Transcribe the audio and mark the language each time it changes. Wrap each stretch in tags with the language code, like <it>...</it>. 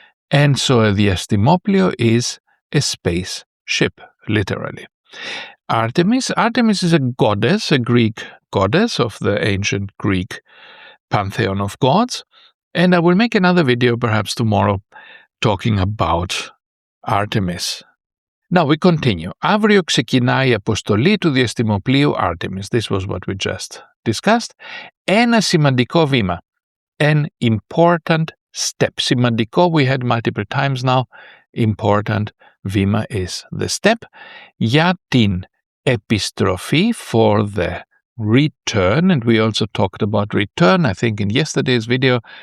<en>And so a diastimoplio is a space ship, literally. Artemis is a goddess, a Greek goddess of the ancient Greek pantheon of gods. And I will make another video perhaps tomorrow talking about Artemis. Now we continue.</en> <el>Αύριο ξεκινάει η αποστολή του διαστημοπλοίου Artemis.</el> <en>This was what we just discussed.</en> <el>Ένα σημαντικό βήμα.</el> <en>An important step. Σημαντικό, we had multiple times now. Important, βήμα is the step.</en> <el>Για την επιστροφή,</el> <en>for the return, and we also talked about return, I think in yesterday's video.</en>